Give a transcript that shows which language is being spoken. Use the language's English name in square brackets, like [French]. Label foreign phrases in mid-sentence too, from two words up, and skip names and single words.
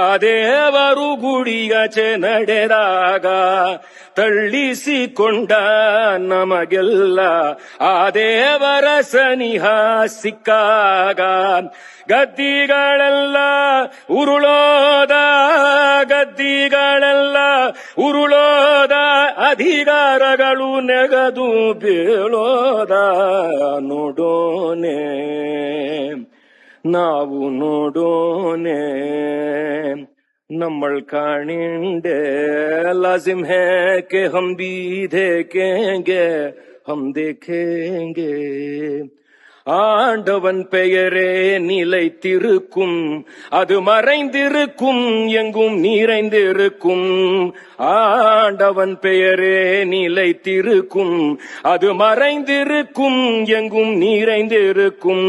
[Kannada] ದೇವರು ಗುಡಿಯಾಚೆ ನಡೆದಾಗ ತಳ್ಳಿಸಿಕೊಂಡ ನಮಗೆಲ್ಲ ಆ ದೇವರ ಸನಿಹ ಸಿಕ್ಕಾಗ ಗದ್ದಿಗಳೆಲ್ಲ ಉರುಳೋದ ಗದ್ದಿಗಳೆಲ್ಲ ಉರುಳೋದ ಅಧಿಕಾರಗಳು ನೆಗದು ಬೀಳೋದ ನೋಡೋನೆ ನಾವು ನೋಡೋನೆ [Malayalam] നമ്മൾ കാണേണ്ടേ [Urdu] لازم ہے کہ ہم بھی دیکھیں گے ہم دیکھیں گے [Tamil] ஆண்டவன் பெயரே நிலைத்திருக்கும், அது மறைந்திருக்கும், எங்கும் நிறைந்திருக்கும். ஆண்டவன் பெயரே நிலைத்திருக்கும், அது மறைந்திருக்கும், எங்கும் நிறைந்திருக்கும்.